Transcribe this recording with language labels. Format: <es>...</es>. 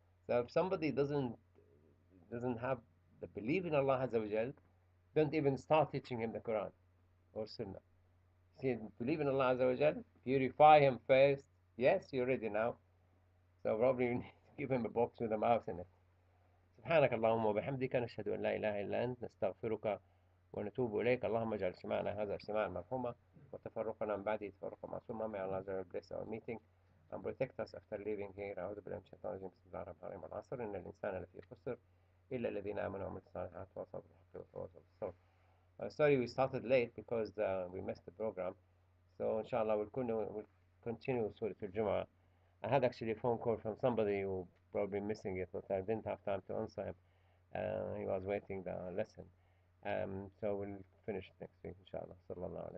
<en>So if somebody doesn't have the belief in Allah Azza wa Jal, don't even start teaching him the Quran or Sunnah. See, believe in Allah Azza wa Jal, purify him first. Yes, you're ready now. So probably you need to give him a box with a mouse in it.</en> <ar>سبحانك اللهم وبحمدك نشهد أن لا إله إلا أنت نستغفرك ونتوب إليك اللهم اجعل اجتماعنا هذا اجتماعا مرحوما وتفرقنا من بعده تفرقا معصوما.</ar> <en>May Allah bless our meeting and protect us after leaving here.</en> <ar>أعوذ بالله من الشيطان الرجيم بسم الله الرحمن الرحيم العصر إن الإنسان لفي خسر إلا الذين آمنوا وعملوا الصالحات وتواصوا بالحق وتواصوا بالصبر.</ar> <en>Sorry we started late because we missed the program. So inshallah we'll continue Surah Al-Jumu'ah. I had actually a phone call from somebody who probably missing it, but I didn't have time to answer him. He was waiting the lesson. So we'll finish next week, inshallah. Sallallahu</en>